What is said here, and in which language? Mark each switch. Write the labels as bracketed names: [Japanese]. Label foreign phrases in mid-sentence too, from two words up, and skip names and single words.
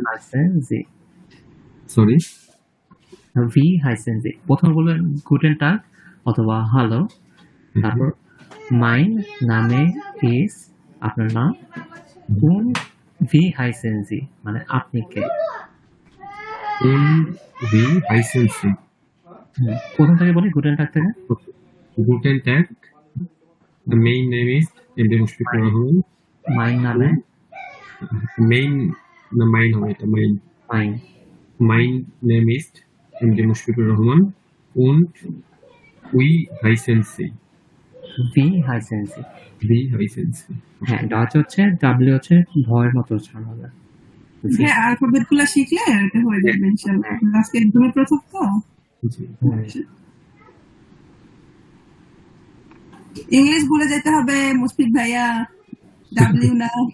[German] heißen Sie, [Bangla] সরি [German] wie heißen Sie. [Bangla] প্রথম বলবেন [German] Guten Tag [Bangla] অথবা হ্যালো, তারপর [German] mein Name is [Bangla] আপনার নাম, কোন [German] wie heißen Sie [Bangla] মানে আপনি কে। [German] und wie heißen Sie? [Bangla] প্রথম থেকে বলি [German] Guten Tag [Bangla] থেকে। [German] Guten Tag. [English] The main name is এমডি মুশফিকুর রহমান। [German] mein Name [Bangla] Main না মাইন হবে এটা মাইন। মাইন [German] Mein name is এমডি মুশফিকুর রহমান und wie heißen Sie? wie heißen Sie. Wie heißen Sie? [Bangla] হ্যাঁ, ডাচ হচ্ছে ডাব্লিউ হচ্ছে ভয়ের মতো উচ্চারণ হবে। জি। হ্যাঁ, অ্যালফাবেট গুলো শিখলে এটা হয়ে যাবে ইনশাআল্লাহ। আজকে একদমই প্রথম তো। জি। ইংলিশ ভুলে যেতে হবে মুশফিক ভাইয়া, ডাব্লিউ না।